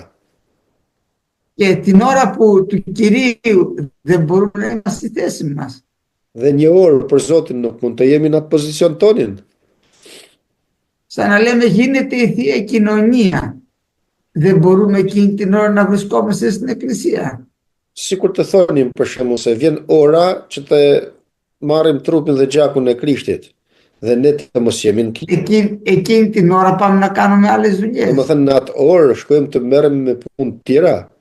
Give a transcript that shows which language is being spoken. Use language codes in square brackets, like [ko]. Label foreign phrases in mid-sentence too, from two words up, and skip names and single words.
[el] Και την ώρα που του Κυρίου δεν μπορούμε να είμαστε στη θέση μας. [sq] Dhe një orë për Zotin nuk mund të jemi në atë pozicion tonin. [el] Σαν να λέμε γίνεται η Θεία Κοινωνία. Δεν μπορούμε εκείνη την ώρα να βρισκόμαστε στην εκκλησία. [sq] Sikur të thonim për shembull se vjen ora që të marrim trupin dhe gjakun e Krishtit dhe ne të mos jemi në kish. [el] Εκείνη την ώρα πάμε να κάνουμε άλλες δουλειές. [sq] Domethënë në atë orë shkojmë të merrem me punë të tjera.